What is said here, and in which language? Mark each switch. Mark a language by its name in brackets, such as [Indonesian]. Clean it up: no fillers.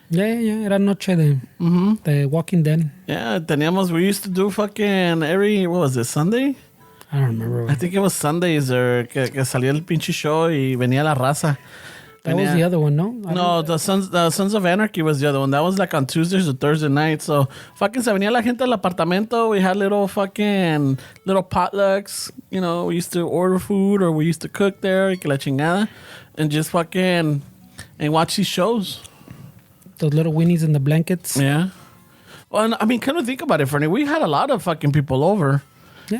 [Spanish] Yeah. Era noche de Walking Dead. [English] Yeah, we used to do fucking what was it, Sunday? I don't remember. [Spanish] I think it was Sundays que salía el pinche show y venía la raza. [English] That was the other one, no? No, the Sons of Anarchy was the other one. That was like on Tuesdays or Thursday nights. [Spanish] So fucking se venía la gente al apartamento. [English] We had little potlucks. We used to order food or we used to cook there. Y que la chingada. And just fucking and watch these shows. Those little weenies in the blankets. Yeah. Well, I mean, kind of think about it, Fernie. We had a lot of fucking people over. Yeah.